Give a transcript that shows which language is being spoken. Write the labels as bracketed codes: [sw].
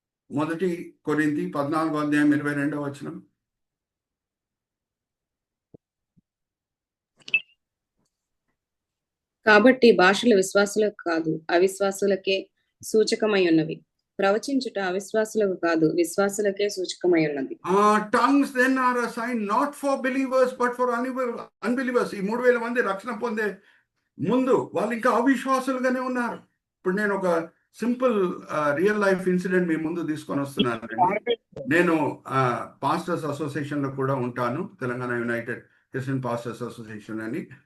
[te] 1 కొరింథీ 14:22. కాబట్టి భాషలు విశ్వాసులకు కాదు అవిశ్వాసులకే సూచకమై ఉన్నవి, ప్రవచించుట అవిశ్వాసులకు కాదు విశ్వాసులకే సూచకమై ఉన్నది. [en] Tongues then are a sign not for believers but for unbelievers. [te] ఈ 3,000 మంది రక్షణ పొందే ముందు వాళ్ళు ఇంకా అవిశ్వాసులుగానే ఉన్నారు. ఇప్పుడు నేను ఒక [en] simple real life incident [te] మీ ముందు తీసుకొని వస్తున్నాను. నేను పాస్టర్స్ అసోసియేషన్లో కూడా ఉంటాను, Telangana United Christian pastors association అని.